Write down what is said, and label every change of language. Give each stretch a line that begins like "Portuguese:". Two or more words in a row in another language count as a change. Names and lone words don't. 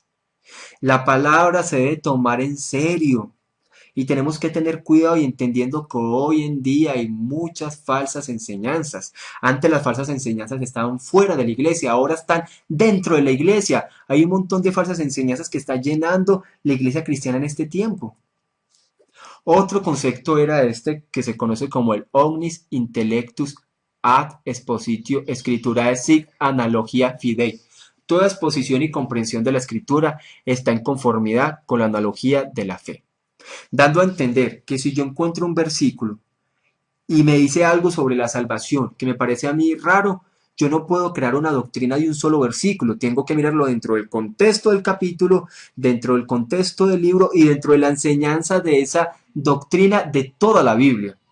Spanish: La palabra se debe tomar en serio y tenemos que tener cuidado y entendiendo que hoy en día hay muchas falsas enseñanzas. Antes las falsas enseñanzas estaban fuera de la iglesia, ahora están dentro de la iglesia. Hay un montón de falsas enseñanzas que está llenando la iglesia cristiana en este tiempo. Otro concepto era este que se conoce como el
Latin: omnis intellectus ad expositio scripturae sic analogia fidei.
Spanish: Toda exposición y comprensión de la escritura está en conformidad con la analogía de la fe, dando a entender que si yo encuentro un versículo y me dice algo sobre la salvación que me parece a mí raro, yo no puedo crear una doctrina de un solo versículo, tengo que mirarlo dentro del contexto del capítulo, dentro del contexto del libro y dentro de la enseñanza de esa doctrina de toda la Biblia.